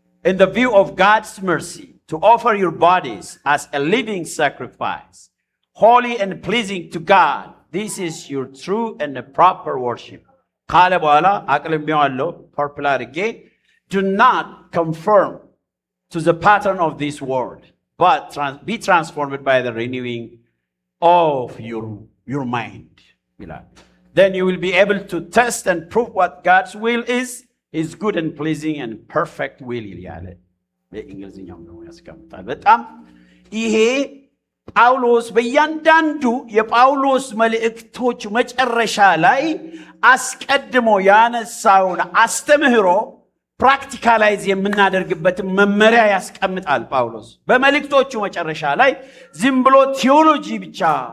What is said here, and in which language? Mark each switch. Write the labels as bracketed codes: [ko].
[en] in the view of God's mercy to offer your bodies as a living sacrifice, holy and pleasing to God. This is your true and proper worship. [am] ካለ በኋላ አቅልሜዋለሁ ፐርፕል አድርጌ [en] do not conform to the pattern of this world, but be transformed by the renewing of your mind. Then you will be able to test and prove what God's will is, his good and pleasing and perfect will [am] ይላል። በእንግሊዝኛው ነው ያስቀምጣል። በጣም ይሄ ጳውሎስ በእያንዳንዱ የጳውሎስ መልእክቶች መጨረሻ ላይ አስቀድሞ ያነሳውን አስተምህሮ ፕራክቲካላይዝ የምናደርግበትን መመሪያ ያስቀምጣል። ጳውሎስ በመልእክቶቹ መጨረሻ ላይ ዝም ብሎ ቲዮሎጂ ብቻ